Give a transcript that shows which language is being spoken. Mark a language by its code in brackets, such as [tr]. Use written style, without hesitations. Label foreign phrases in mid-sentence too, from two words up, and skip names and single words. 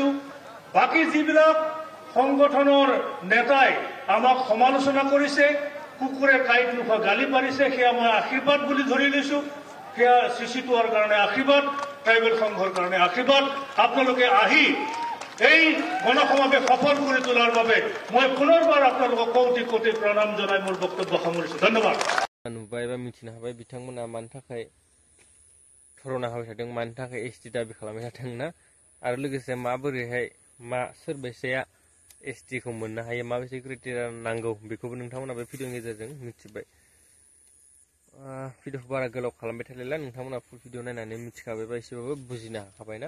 [as] বাকী যিবিলাক সংগঠনৰ নেতাই আমাক সমালোচনা কৰিছে কুকুৰে কাঁইট নোখোৱা গালি পাৰিছে সেয়া মই আশীৰ্বাদ বুলি ধৰি লৈছো। সেয়া চিচিটোৱাৰ কাৰণে আশীৰ্বাদ ট্ৰাইবেল সংঘৰ কাৰণে আশীৰ্বাদ। আপোনালোকে আহি এই গণসমাৱেশ সফল কৰি তোলাৰ বাবে মই পুনৰবাৰ আপোনালোকক কোটি কোটি প্ৰণাম জনাই মোৰ বক্তব্য সামৰিছো। ধন্যবাদ। [brx] नुबाय बा मिथिनो हाबाय बिथांमोना मानि थाखाय धरना होबाय थादों, मानि थाखाय एसटि दाबि खालामबाय थादों ना, आरो लोगोसे माबोरैहाय सोरबायसाया एसटि खौ मोननो हायो, माबायदि क्राइटेरिया नांगौ बेखौबो नोंथांमोना बे भिडिअनि गेजेरजों मिथिबाय। भिडिअखौ बारा गोलाव खालामबाय थालायला, नोंथांमोना [en] full video [brx] नायनानै मिथिखाबायबा एसेबाबो बुजिनो हाखाबायना।